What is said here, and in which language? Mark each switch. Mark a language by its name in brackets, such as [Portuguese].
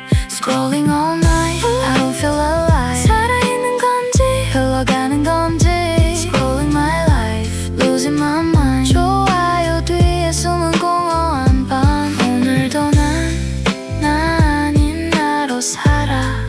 [English] Scrolling all night, I don't feel alive. [Korean] 살아있는 건지 흘러가는 건지. [English] Scrolling my life, losing my mind. [Korean] 좋아요 뒤에 숨은 공허한 밤. 오늘도 나 아닌 나로 살아.